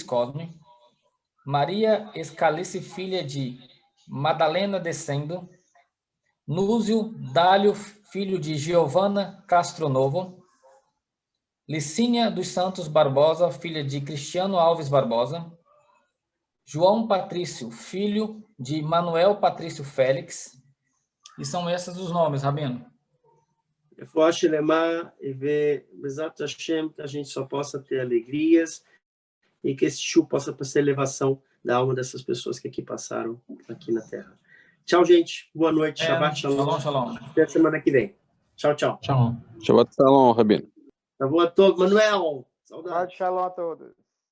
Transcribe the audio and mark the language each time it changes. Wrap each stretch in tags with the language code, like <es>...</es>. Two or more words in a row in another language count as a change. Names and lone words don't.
<pt>Cosme, Maria Escalice, filha de Madalena Descendo, Núzio Dálio, filho de Giovana Castronovo, Licínia dos Santos Barbosa, filha de Cristiano Alves Barbosa, João Patrício, filho de Manuel Patrício Félix, e são esses os nomes, Rabino.</pt> <he>רפואה שלמה</he> <pt>e ver</pt> <he>בעזרת השם,</he> <pt>que a gente só possa ter alegrias e que esse show possa ser elevação da alma dessas pessoas que aqui passaram aqui na Terra. Tchau, gente. Boa noite.</pt> <he>שבת שלום.</he> <pt>Shalom. Até a semana que vem. Tchau. Shalom.</pt> <he>שבת שלום,</he> <pt>Rabino. Tá bom a todos. Manuel. Saudades.</pt> <he>שבת שלום</he> <pt>a todos.</pt>